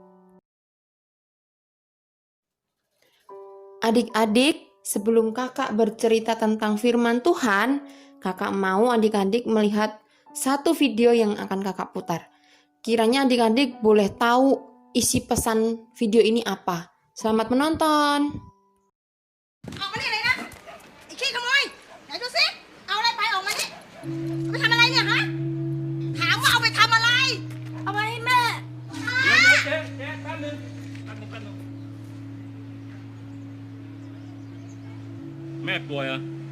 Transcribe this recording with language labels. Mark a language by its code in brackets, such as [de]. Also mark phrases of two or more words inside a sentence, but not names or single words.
[id] Adik-adik, sebelum kakak bercerita tentang firman Tuhan, kakak mau adik-adik melihat satu video yang akan kakak putar. Kiranya adik-adik boleh tahu isi pesan video ini apa. Selamat menonton. [th] ออกมานี่เลยนะไอ้ขี้ขโมยไหนดูสิเอาอะไรไปออกมานี่เอาไปทำอะไรเนี่ยฮะถามว่าเอาไปทำอะไรเอาไปให้แม่ เดี๋ยวเจ๊แป๊บนึงแม่ป่วยเหรอ